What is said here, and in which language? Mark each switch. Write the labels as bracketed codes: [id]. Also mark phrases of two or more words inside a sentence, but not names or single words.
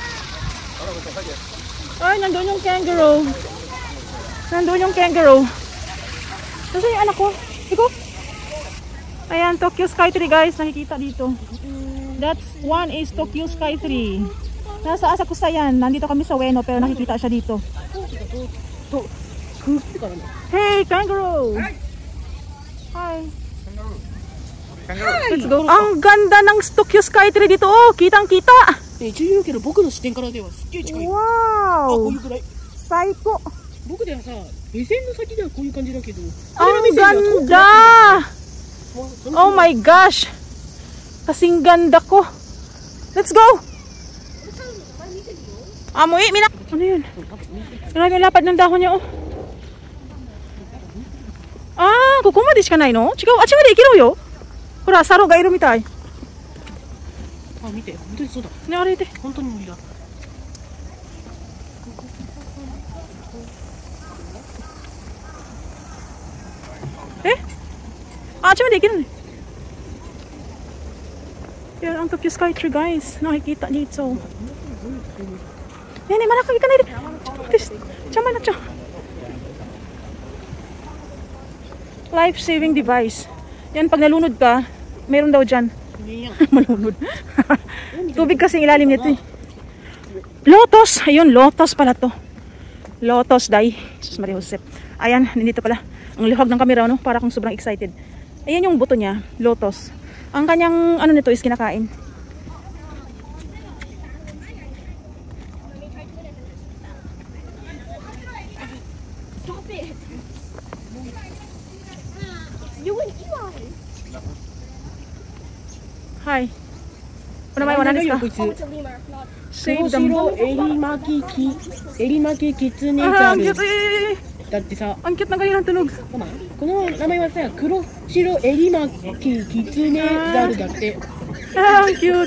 [tl] Ay, nandun yung kangaroo. Nandun yung kangaroo. Kasi yung anak ko. Iko. Ayan, Tokyo Sky Tree guys. Nakikita dito. [en] That's one is Tokyo Sky Tree. [tl] Nasa Asakusa yan. Nandito kami sa Ueno pero nakikita siya dito. [en] Hey, kangaroo! Hi! Let's go. [tl] Ang ganda ng Tokyo Sky Tree dito. Oh, kitang-kita. Wow! Psycho! Ang ganda! [en] Oh my gosh! [tl] Kasing ganda ko. [en] Let's go! [tl] Amoy, minak! Ano yun? Grabe yung lapad ng dahon niya, oh. [ja] Ah, ここまでしかないの? 違う、あっちまで行けろよ。ほら、サロがいるみたい。あ、見て、本当にそうだ。ね、あれで。本当に森だ。Eh? [tl] Ah, at siya hindi, gano'n eh. Yan ang Tokyo Sky Tree guys. Nakikita dito. Yan eh, malaki ka na rin. Tiyama na siya. [en] Life-saving device. [tl] Yan, pag nalunod ka, meron daw dyan. Malunod. Tubig kasi ilalim nito eh. Lotus! Ayun, lotus pala to. Lotus dye. Jesus Maria Josep. Ayan, nandito pala. Ang lihag ng camera, no? Para kung sobrang excited. Ayan yung buto niya, lotus. Ang kanyang, ano nito is kinakain. Hi. Ano ba yung wala nito? [en] Save them. [ja] エリマキキツネザル。 [tl] だってさ、ang cute ng kanilang tunog. [ja] この名前はさ、黒白エリマキキツネザルだって。 [tl] Ah, ang cute.